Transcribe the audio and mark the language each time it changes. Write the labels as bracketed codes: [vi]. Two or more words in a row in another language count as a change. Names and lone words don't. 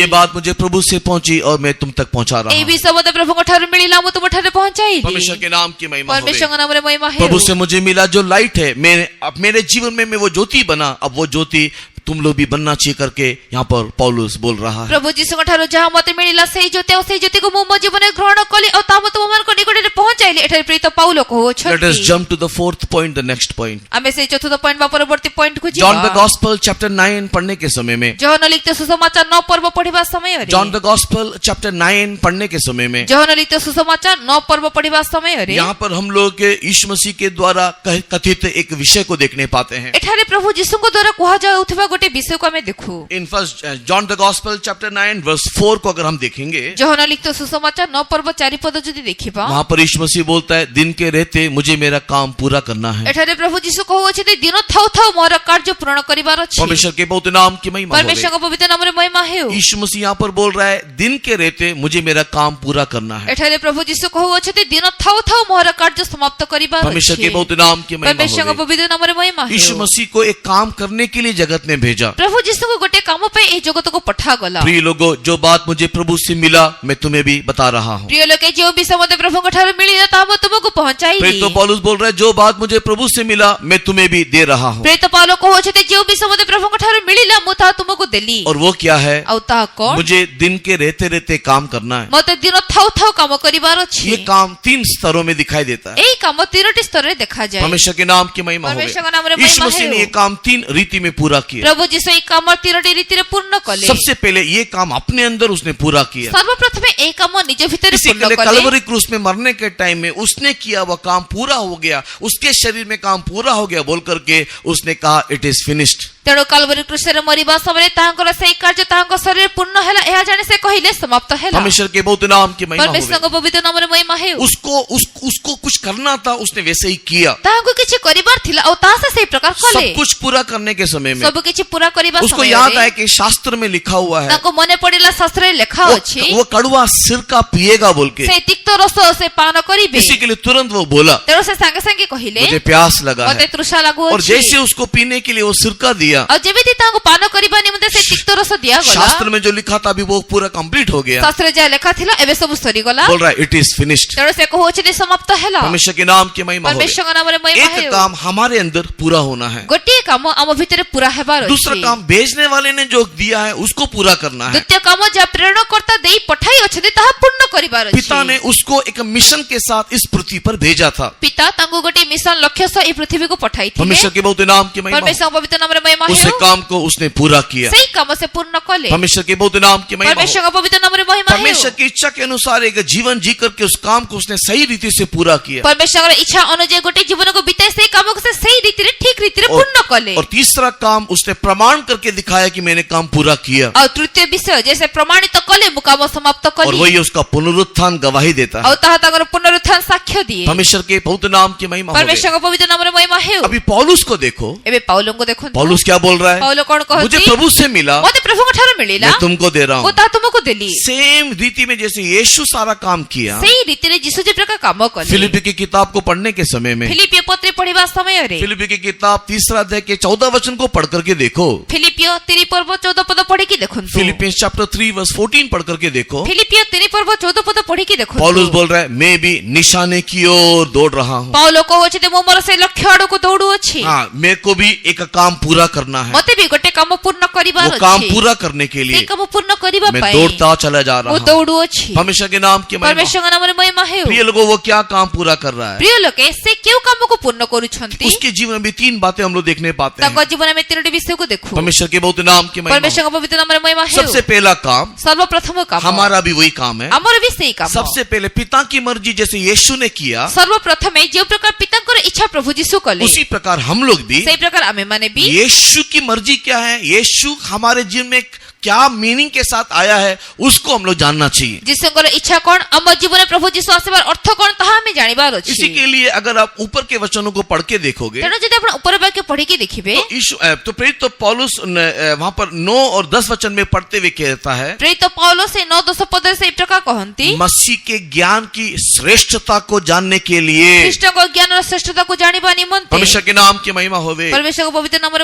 [hi] ये बात मुझे प्रभु से पहुंची और मैं तुम तक पहुंचा रहा ए हूं। [or] ଭି ସବଦ ପ୍ରଭୁ କୋ ଠାରେ ମିଳିଲା ମୁଁ ତୁମ ଠାରେ ପହଞ୍ଚାଇ। [hi] परमेश्वर के नाम की महिमा हो। परमेश्वर के नाम रे महिमा है। प्रभु से मुझे मिला जो लाइट है, अब मेरे जीवन में मैं वो ज्योति बना। अब वो ज्योति तुम लोग भी बनना चाहिए करके यहाँ पर पौलुस बोल रहा है। [or] प्रभु जीशुଙ୍କ ଠାରୁ ଯାହା ମତେ ମିଳିଲା ସେଇ ଜ୍ୟୋତି ଆଉ ସେଇ ଜ୍ୟୋତିକୁ ମୁଁ ମୋ ଜୀବନରେ ଗ୍ରହଣ କଲି ଆଉ ତାହା ମତେ ତୁମମାନଙ୍କ ନିକଟରେ ପହଞ୍ଚାଇଲି। ଏଠାରେ ପ୍ରେରିତ ପାଉଲ [en] Let us [or] କହୁଅଛନ୍ତି। [en] jump to the fourth point, the next point. [or] ଆମେ ସେଇ ଚତୁର୍ଥ ପଏଣ୍ଟ ବା ପରବର୍ତ୍ତୀ ପଏଣ୍ଟକୁ [en] John the [or] ଯିବା। [en] Gospel chapter [hi] 9 पढ़ने के समय में, [or] ଯୋହନ ଲିଖିତ ସୁସମାଚାର 9 पर्व ପଢିବା ସମୟରେ, [en] John the Gospel chapter [hi] 9 पढ़ने के समय में, [or] ଯୋହନ ଲିଖିତ ସୁସମାଚାର 9 पर्व ପଢିବା ସମୟରେ [hi] यहाँ पर हम लोग के यीशु मसीह के द्वारा कथित एक विषय को देखने पाते हैं। [or] ଏଠାରେ ପ୍ରଭୁ ଯୀଶୁଙ୍କ ଦ୍ୱାରା କୁହାଯାଉଥିବା ଗୋଟେ ବିଷୟକୁ ଆମେ ଦେଖୁ। [en] In first John the Gospel chapter 9 verse 4 [hi] को अगर हम देखेंगे, [or] ଯୋହନ ଲିଖିତ ସୁସମାଚାର 9 पर्व 4 ପଦ ଯଦି ଦେଖିବା, [hi] वहां पर यीशु मसीह बोलता है, दिन के रहते मुझे मेरा काम पूरा करना है। [or] ଏଠାରେ ପ୍ରଭୁ ଯୀଶୁ କହୁଅଛନ୍ତି ଦିନ ଥାଉ ଥାଉ ମୋର କାର୍ଯ୍ୟ ପୂରଣ କରିବାର ଅଛି। [hi] परमेश्वर के बहुत नाम की महिमा हो। [or] परमेश्वरଙ୍କ ପବିତ୍ର ନାମରେ ମହିମା ହେଉ। [hi] यीशु मसीह यहाँ पर बोल रहा है, दिन के रहते मुझे मेरा काम पूरा करना है। [or] ଏଠାରେ ପ୍ରଭୁ ଯୀଶୁ କହୁଅଛନ୍ତି ଦିନ ଥାଉ ଥାଉ ମୋର କାର୍ଯ୍ୟ ସମାପ୍ତ କରିବାର [hi] परमेश्वर [or] ଅଛି। [hi] के बहुत नाम की महिमा [or] परमेश्वरଙ୍କ [hi] हो। [or] ପବିତ୍ର ନାମରେ ମହିମା [hi] यीशु [or] ହେଉ। [hi] मसीह को एक काम करने के लिए जगत में भेजा। [or] ପ୍ରଭୁ ଯୀଶୁଙ୍କୁ ଗୋଟେ କାମ ପାଇଁ ଏହି ଜଗତକୁ ପଠାଗଲା। [hi] प्रिय लोगों, जो बात मुझे प्रभु से मिला मैं तुम्हें भी बता रहा हूँ। [or] ପ୍ରିୟ ଲୋକେ ଯେଉଁ ବିଷୟ ମୋତେ ପ୍ରଭୁଙ୍କ ଠାରୁ ମିଳିଲା ତାହା ମୁଁ ତୁମକୁ ପହଞ୍ଚାଇଲି। [hi] प्रेरित पौलुस बोल रहा है, जो बात मुझे प्रभु से मिला मैं तुम्हें भी दे रहा हूँ। [or] ପ୍ରେରିତ ପାଉଲ କହୁଅଛନ୍ତି ଯେଉଁ ବିଷୟ ମୋତେ ପ୍ରଭୁଙ୍କ ଠାରୁ ମିଳିଲା ମୁଁ ତାହା ତୁମକୁ ଦେଲି। [hi] और वो क्या है? [or] ଆଉ ତାହା କଣ? [hi] मुझे दिन के रहते रहते काम करना है। [or] ମୋତେ ଦିନ ଥାଉ ଥାଉ କାମ କରିବାର ଅଛି। [hi] ये काम 3 स्तरों में दिखाई देता है। [or] ଏହି କାମ 3ଟି ସ୍ତରରେ ଦେଖାଯାଏ। [hi] परमेश्वर के नाम की महिमा हो। परमेश्वर के नाम रे यीशु महिमा मसीह ने हो। ये काम 3 रीति में पूरा किया। [or] ପ୍ରଭୁ ଯୀଶୁ ଏହି କାମ 3ଟି ରୀତିରେ ପୂର୍ଣ୍ଣ କଲେ। [hi] सबसे पहले ये काम अपने अंदर उसने पूरा किया। [or] ସର୍ବପ୍ରଥମେ ଏହି କାମ ନିଜ ଭିତରେ [hi] इसी [or] ପୂର୍ଣ୍ଣ [hi] के लिए [or] କଲେ। [hi] कलवरी क्रूस में मरने के टाइम में उसने किया वह काम पूरा हो गया, उसके शरीर में काम पूरा हो गया बोल करके उसने कहा, [en] It is finished. [or] ତେଣୁ କାଲବରୀ କ୍ରୁଶରେ ମରିବା ସମୟରେ ତାହାଙ୍କର ସେହି କାର୍ଯ୍ୟ ତାହାଙ୍କ ଶରୀରରେ ପୂର୍ଣ୍ଣ ହେଲା ଏହା ଜାଣି ସେ କହିଲେ ସମାପ୍ତ ହେଲା। [hi] परमेश्वर के बहुत नाम की महिमा हो। [or] परमेश्वरଙ୍କ ପବିତ୍ର ନାମରେ ମହିମା ହେଉ। [hi] उसको कुछ करना था, उसने वैसे ही किया। [or] ତାହାଙ୍କୁ କିଛି କରିବାର ଥିଲା ଆଉ ତାହା ସେ ସେହି ପ୍ରକାର କଲେ। [hi] सब कुछ पूरा करने के समय में [or] ସବୁ କିଛି ପୁରା କରିବା [hi] उसको याद आया [or] ସମୟରେ [hi] कि शास्त्र में लिखा हुआ है, [or] ତାଙ୍କୁ ମନେ ପଡ଼ିଲା ଶାସ୍ତ୍ରରେ ଲେଖା ଅଛି [hi] वो कड़वा सिरका पिएगा बोल के। [or] ସେ ତିକ୍ତ ରସ ସେ ପାନ କରିବେ। [hi] इसी के लिए तुरंत वो बोला, [or] ତେଣୁ ସେ ସାଙ୍ଗେ ସାଙ୍ଗେ କହିଲେ [hi] मुझे प्यास लगा [or] ମୋତେ [hi] है। [or] ତୃଷା [hi] और [or] ଲାଗୁଅଛି। [hi] जैसे उसको पीने के लिए वो सिरका दिया, [or] ଆଉ ଯେମିତି ତାଙ୍କୁ ପାନ କରିବା ନିମନ୍ତେ ସେ ତିକ୍ତ ରସ ଦିଆଗଲା। [hi] शास्त्र में जो लिखा था अभी वो पूरा कंप्लीट हो गया। [or] ଶାସ୍ତ୍ରରେ ଯାହା ଲେଖା ଥିଲା ଏବେ ସବୁ ସରିଗଲା। [hi] बोल रहा है, [en] It is finished. [or] ତେଣୁ ସେ କହୁଅଛନ୍ତି ସମାପ୍ତ ହେଲା। [hi] परमेश्वर के नाम की महिमा हो। [or] परमेश्वरଙ୍କ ନାମରେ ମହିମା [hi] एक [or] ହେଉ। [hi] काम हमारे अंदर पूरा होना है, [or] ଗୋଟିଏ କାମ ଆମ ଭିତରେ ପୁରା ହେବାର [hi] दूसरा [or] ଅଛି। [hi] काम भेजने वाले ने जो दिया है उसको पूरा करना है। [or] ଦ୍ୱିତୀୟ କାମ ଯାହା ପ୍ରେରଣକର୍ତ୍ତା ଦେଇ ପଠାଇ ଅଛନ୍ତି ତାହା ପୂର୍ଣ୍ଣ କରିବାର [hi] पिता [or] ଅଛି। [hi] ने उसको एक मिशन के साथ इस पृथ्वी पर भेजा था। [or] ପିତା ତାଙ୍କୁ ଗୋଟିଏ ମିଶନ ଲକ୍ଷ୍ୟ ସହ ଏହି ପୃଥିବୀକୁ ପଠାଇଥିଲେ। [hi] परमेश्वर के बहुत नाम की महिमा हो। [or] परमेश्वरଙ୍କ ପବିତ୍ର ନାମରେ ମହିମା [hi] उस [or] ହେଉ। [hi] काम को उसने पूरा किया। [or] ସେହି କାମ ସେ ପୂର୍ଣ୍ଣ କଲେ। [hi] परमेश्वर के बहुत नाम की महिमा हो। [or] परमेश्वरଙ୍କ ପବିତ୍ର ନାମରେ ମହିମା ହେଉ। [hi] परमेश्वर की इच्छा के अनुसार एक जीवन जी करके उस काम को उसने सही रीति से पूरा किया। [or] परमेश्वरଙ୍କ ଇଚ୍ଛା ଅନୁଯାୟୀ ଗୋଟିଏ ଜୀବନକୁ ବିତାଇ ସେହି କାମକୁ ସେ ସେହି ରୀତିରେ ଠିକ ରୀତିରେ ପୂର୍ଣ୍ଣ କଲେ। [hi] और तीसरा काम उसने प्रमाण करके दिखाया कि मैंने काम पूरा किया। [or] ଆଉ ତୃତୀୟ ବିଷୟ ଯେ ସେ ପ୍ରମାଣିତ କଲେ ମୁଁ କାମ ସମାପ୍ତ [hi] और [or] କଲି। [hi] वही उसका पुनरुत्थान गवाही देता है। [or] ଆଉ ତାହା ତାଙ୍କର ପୁନରୁତ୍ଥାନ ସାକ୍ଷ୍ୟ ଦିଏ। [hi] परमेश्वर के बहुत नाम की महिमा हो। [or] परमेश्वरଙ୍କ ପବିତ୍ର ନାମରେ ମହିମା ହେଉ। [hi] अभी पौलुस को देखो, [or] ଏବେ ପାଉଲଙ୍କୁ ଦେଖନ୍ତୁ। [hi] पौलुस क्या बोल रहा है? [or] ପାଉଲ କଣ [hi] मुझे [or] କହୁଛି? [hi] प्रभु से मिला, [or] ମୋତେ ପ୍ରଭୁଙ୍କ ଠାରୁ ମିଳିଲା [hi] मैं तुमको दे रहा [or] ମୁଁ [hi] हूँ। [or] ତାହା ତୁମକୁ ଦେଲି। [hi] सेम रीति में जैसे यीशु सारा काम किया। [or] ସେହି ରୀତିରେ ଯୀଶୁ ଯେ ପ୍ରକାର କାମ କଲେ। [hi] फिलिपी की किताब को पढ़ने के समय में, [or] ଫିଲିପିଓ ପତ୍ରୀ ପଢିବା ସମୟରେ [hi] फिलिपी की किताब 3 अध्याय के 14 वचन को पढ़ करके देखो। [or] ଫିଲିପିଓ 3 पर्व 14 पद ପଢିକି ଦେଖନ୍ତୁ। [hi] फिलिपियंस चैप्टर 3 वर्स 14 पढ़ करके देखो। [or] ଫିଲିପିଓ 3 पर्व 14 पद ପଢିକି ଦେଖନ୍ତୁ। [hi] पौलुस बोल रहा है, मैं भी निशाने की ओर दौड़ रहा हूँ। [or] ପାଉଲ କହୁଛନ୍ତି ମୁଁ ମୋର ସେ ଲକ୍ଷ୍ୟ ଆଡକୁ ଦୌଡୁଅଛି। [hi] हाँ, मेरे को भी एक काम पूरा करना है। [or] ମୋତେ ବି ଗୋଟେ କାମ ପୂର୍ଣ୍ଣ କରିବାର [hi] वो काम [or] ଅଛି। [hi] पूरा करने के [or] ସେ [hi] लिए [or] କାମ ପୂର୍ଣ୍ଣ କରିବା [hi] मैं [or] ପାଇଁ [hi] दौड़ता चला जा रहा [or] ମୁଁ [hi] हूँ। [or] ଦୌଡୁଅଛି। [hi] परमेश्वर के नाम की महिमा। [or] परमेश्वरଙ୍କ नामରେ ମହିମା ହେଉ। [hi] प्रिय लोगों, वो क्या काम पूरा कर रहा है? [or] ପ୍ରିୟ ଲୋକେ ସେ କେଉଁ କାମକୁ ପୂର୍ଣ୍ଣ କରୁଛନ୍ତି? [hi] उसके जीवन में 3 बातें हम लोग देखने पाते [or] ତାଙ୍କ [hi] हैं। [or] ଜୀବନରେ ଆମେ 3ଟି ବିଷୟକୁ ଦେଖୁ। [hi] परमेश्वर के बहुत नाम की महिमा। [or] परमेश्वरଙ୍କ ପବିତ୍ର ନାମରେ ମହିମା ହେଉ। [hi] सबसे पहला काम, [or] ସର୍ବପ୍ରଥମ କାମ [hi] हमारा भी वही काम है। [or] ଆମର ବି ସେଇ କାମ। [hi] सबसे पहले पिता की मर्जी जैसे यीशु ने किया, [or] ସର୍ବପ୍ରଥମେ ଯେଉଁ ପ୍ରକାର ପିତାଙ୍କର ଇଚ୍ଛା ପ୍ରଭୁ ଯୀଶୁ କଲେ [hi] उसी प्रकार हम लोग भी, [or] ସେଇ ପ୍ରକାର ଆମେମାନେ ବି [hi] यीशु की मर्जी क्या है, यीशु हमारे जीवन में क्या मीनिंग के साथ आया है, उसको हम लोग जानना चाहिए। [or] ଯୀଶୁଙ୍କର ଇଚ୍ଛା କଣ, ଆମ ଜୀବନରେ ପ୍ରଭୁ ଯୀଶୁ ଆସିବାର ଅର୍ଥ କଣ ତାହା ଆମେ ଜାଣିବାର ଅଛି। [hi] इसी के लिए अगर आप ऊपर के वचनों को पढ़ के देखोगे [or] ତେଣୁ ଯଦି ଆପଣ ଉପର ବାକ୍ୟ ପଢିକି ଦେଖିବେ [hi] तो प्रेरित तो पौलुस वहां पर 9 और 10 वचन में पढ़ते हुए कहता है, [or] ପ୍ରେରିତ ପାଉଲ ସେଇ 9-10 ପଦରେ ସେଇ ପ୍ରକାର କହନ୍ତି [hi] मसीह के ज्ञान की श्रेष्ठता को जानने के लिए। [or] ଖ୍ରୀଷ୍ଟଙ୍କ ଜ୍ଞାନର ଶ୍ରେଷ୍ଠତାକୁ ଜାଣିବା ନିମନ୍ତେ [hi] परमेश्वर के नाम की महिमा होवे। [or] परमेश्वरଙ୍କ ପବିତ୍ର ନାମରେ